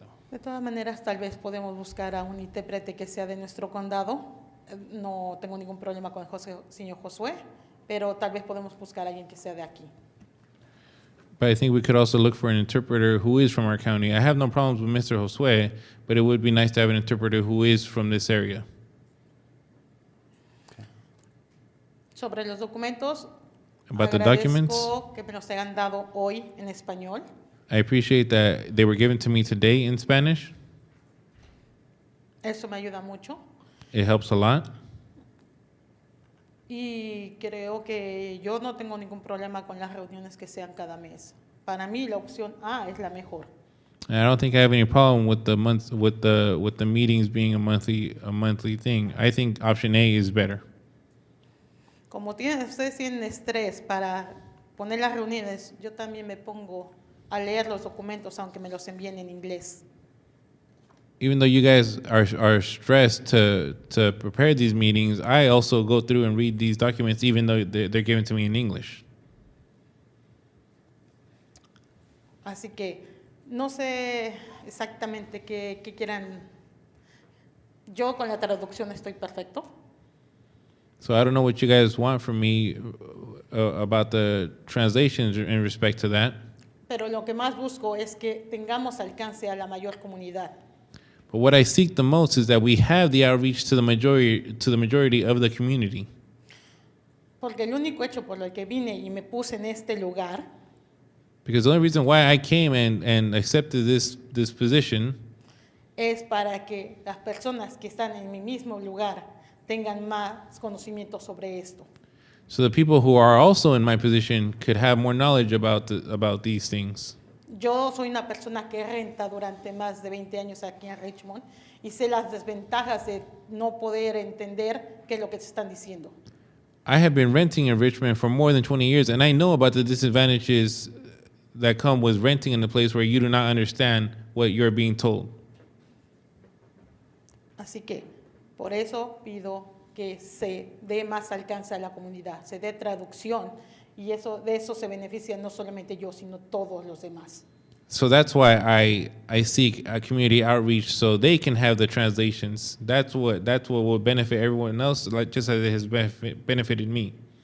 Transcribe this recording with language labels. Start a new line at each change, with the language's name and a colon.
Spanish: De todas maneras, tal vez podemos buscar a un intérprete que sea de nuestro condado. No tengo ningún problema con el señor Josué, pero tal vez podemos buscar a alguien que sea de aquí.
English: But I think we could also look for an interpreter who is from our county. I have no problems with Mr. Josue, but it would be nice to have an interpreter who is from this area.
Spanish: Sobre los documentos,
English: About the documents,
Spanish: agradezco que me los hayan dado hoy en español.
English: I appreciate that they were given to me today in Spanish.
Spanish: Eso me ayuda mucho.
English: It helps a lot.
Spanish: Y creo que yo no tengo ningún problema con las reuniones que sean cada mes. Para mí la opción A es la mejor.
English: And I don't think I have any problem with the meetings being a monthly thing. I think option A is better.
Spanish: Como ustedes tienen estrés para poner las reuniones, yo también me pongo a leer los documentos aunque me los envíen en inglés.
English: Even though you guys are stressed to prepare these meetings, I also go through and read these documents even though they're given to me in English.
Spanish: Así que no sé exactamente qué quieran. Yo con la traducción estoy perfecto.
English: So I don't know what you guys want from me about the translations in respect to that.
Spanish: Pero lo que más busco es que tengamos alcance a la mayor comunidad.
English: But what I seek the most is that we have the outreach to the majority of the community.
Spanish: Porque el único hecho por el que vine y me puse en este lugar
English: Because the only reason why I came and accepted this position
Spanish: es para que las personas que están en mi mismo lugar tengan más conocimiento sobre esto.
English: so the people who are also in my position could have more knowledge about these things.
Spanish: Yo soy una persona que renta durante más de 20 años aquí en Richmond y sé las desventajas de no poder entender qué es lo que se están diciendo.
English: I have been renting in Richmond for more than 20 years, and I know about the disadvantages that come with renting in a place where you do not understand what you're being told.
Spanish: Así que por eso pido que se dé más alcance a la comunidad, se dé traducción y de eso se beneficia no solamente yo, sino todos los demás.
English: So that's why I seek a community outreach so they can have the translations. That's what will benefit everyone else, like just as it has benefited me.